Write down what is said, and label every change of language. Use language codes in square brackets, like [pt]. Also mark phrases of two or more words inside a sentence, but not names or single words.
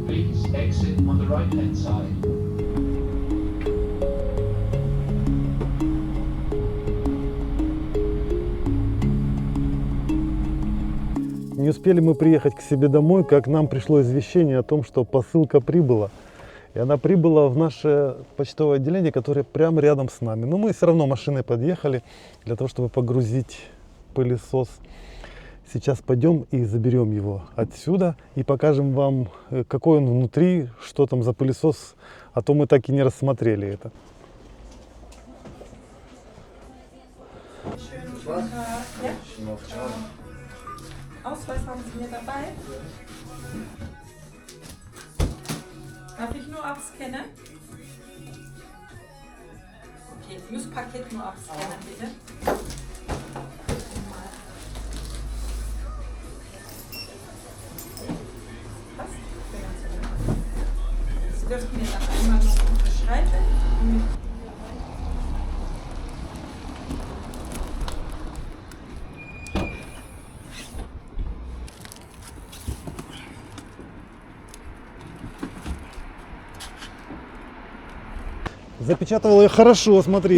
[en] Please exit on the right-hand side. [ru] Не успели мы приехать к себе домой, как нам пришло извещение о том, что посылка прибыла. И она прибыла в наше почтовое отделение, которое прямо рядом с нами. Но мы все равно машиной подъехали для того, чтобы погрузить пылесос. Сейчас пойдем и заберем его отсюда и покажем вам, какой он внутри, что там за пылесос, а то мы так и не рассмотрели это. [de] Ausweis haben Sie mir dabei? Darf ich nur abscannen? Okay, ich muss Paket nur abscannen, bitte. Passt? Sie dürfen mir dann einmal noch unterschreiben. [ru] Запечатывал ее хорошо, смотри.